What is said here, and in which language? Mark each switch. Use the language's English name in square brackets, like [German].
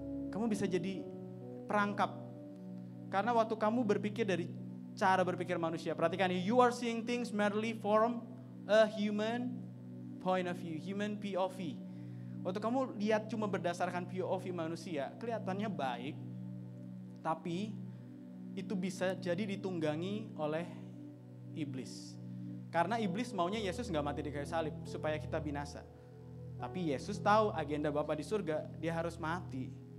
[Indonesian] Kamu bisa jadi perangkap. Karena waktu kamu berpikir dari cara berpikir manusia. [English] Perhatikan, you are seeing things merely from a human point of view. Human POV. [Indonesian] Waktu kamu lihat cuma berdasarkan POV manusia, kelihatannya baik. Tapi itu bisa jadi ditunggangi oleh iblis. Karena iblis maunya Yesus gak mati di kayu salib supaya kita binasa. Tapi Yesus tahu agenda Bapa di surga, dia harus mati.